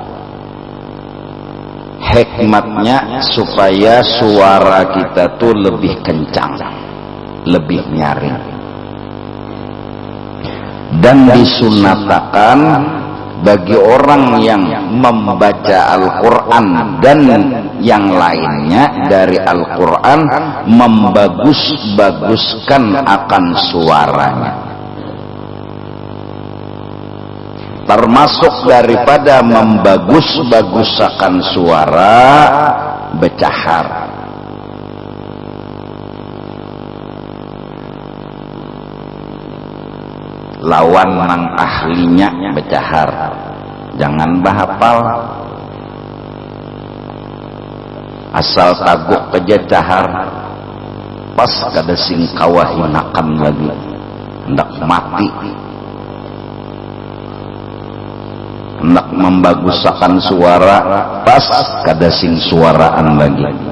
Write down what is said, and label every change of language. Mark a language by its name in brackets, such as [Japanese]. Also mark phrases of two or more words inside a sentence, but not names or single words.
[Indonesian] Hikmatnya supaya suara kita tuh lebih kencang, lebih nyaring. Dan disunatkan bagi orang yang membaca Al-Quran dan yang lainnya dari Al-Quran membagus-baguskan akan suaranya. Termasuk daripada membagus-baguskan suara, bercahar. [Banjar] Lawan nang ahlinya bercahar, jangan bahapal, asal taguk keja cahar, pas kada sing kawahinakan lagi, hendak mati, hendak membaguskan suara, pas kada sing suaraan lagi.